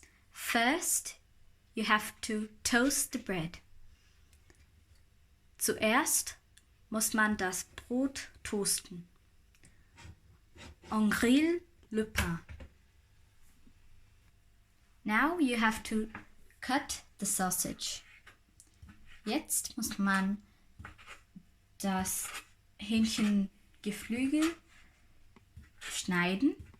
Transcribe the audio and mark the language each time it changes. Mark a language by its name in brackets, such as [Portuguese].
[English] First, you have to toast the bread. [German] Zuerst muss man das Brot toasten. [French] On grille le pain. [English] Now you have to cut the sausage. [German] Jetzt muss man das Hähnchengeflügel schneiden.